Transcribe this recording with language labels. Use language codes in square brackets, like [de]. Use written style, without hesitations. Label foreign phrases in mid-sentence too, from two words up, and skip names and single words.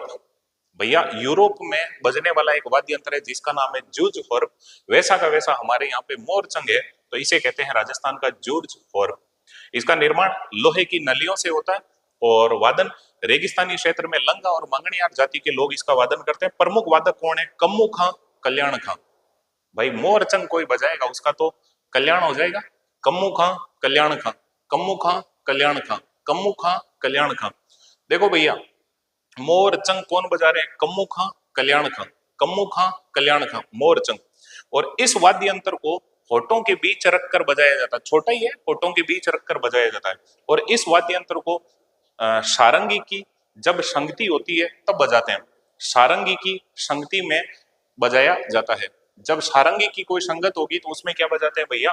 [hi] भैया यूरोप में बजने वाला एक वाद्य यंत्र है जिसका नाम है [en] Jew's harp. [hi] वैसा का वैसा हमारे यहाँ पे मोरचंग है, तो इसे कहते हैं राजस्थान का [en] Jew's harp. [hi] इसका निर्माण लोहे की नलियों से होता है और वादन रेगिस्तानी क्षेत्र में लंगा और मंगनियार जाति के लोग इसका वादन करते हैं। प्रमुख वादक कौन है? कम्मू खां, कल्याण खां। भाई मोरचंग कोई बजाएगा उसका तो कल्याण हो जाएगा। कम्मू खां, कल्याण खां, कम्मू खां, कल्याण खां, कम्मू खां, कल्याण खां। देखो भैया, मोरचंग कौन बजा रहे हैं? कम्मू खां, कल्याण खां, कम्मू खां, कल्याण खां, मोरचंग। और इस वाद्य यंत्र को होठों के बीच रखकर बजाया जाता है। छोटा ही है, होठों के बीच रखकर बजाया जाता है। और इस वाद्य यंत्र को सारंगी की जब संगति होती है तब बजाते हैं। सारंगी की संगति में बजाया जाता है। जब सारंगी की कोई संगत होगी तो उसमें क्या बजाते हैं भैया?